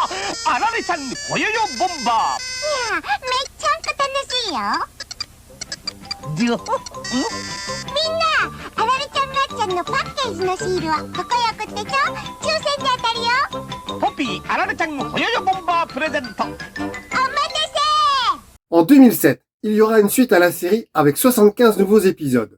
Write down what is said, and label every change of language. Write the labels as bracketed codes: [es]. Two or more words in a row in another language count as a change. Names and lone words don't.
[ja] あられちゃんほよよボンバいや、めっちゃんこ楽しいよ。ー。みんな、あられちゃんガッチャンのパッケージのシールはここへ送ってちょ。抽選で当たるよ。ポピーあられちゃんほよよボンバープレゼント。お待たせ。 [fr] En 2007, il y aura une suite à la série avec 75 nouveaux épisodes.